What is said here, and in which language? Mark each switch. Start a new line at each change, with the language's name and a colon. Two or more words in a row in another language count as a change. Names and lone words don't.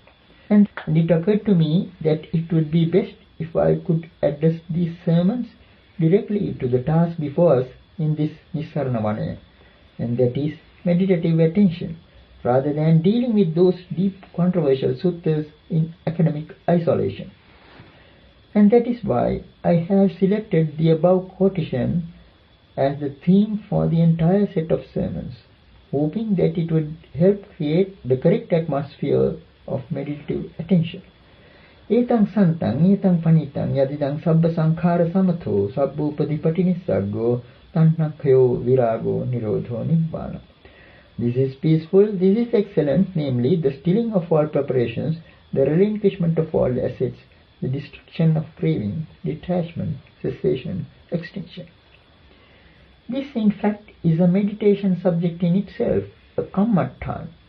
English: And it occurred to me that it would be best if I could address these sermons directly to the task before us in this Nissaranavanaya, and that is meditative attention, rather than dealing with those deep controversial suttas in academic isolation. And that is why I have selected the above quotation as the theme for the entire set of sermons, hoping that it would help create the correct atmosphere of meditative attention.
Pali: Etang santang etang panitang yadidang sabba sankhara samatho sabbopadhipatinisaggo tanhakhayo virago nirodho nibbana.
English: This is peaceful, this is excellent, namely the stilling of all preparations, the relinquishment of all assets, the destruction of craving, detachment, cessation, extinction. This, in fact, is a meditation subject in itself, a kammatthana.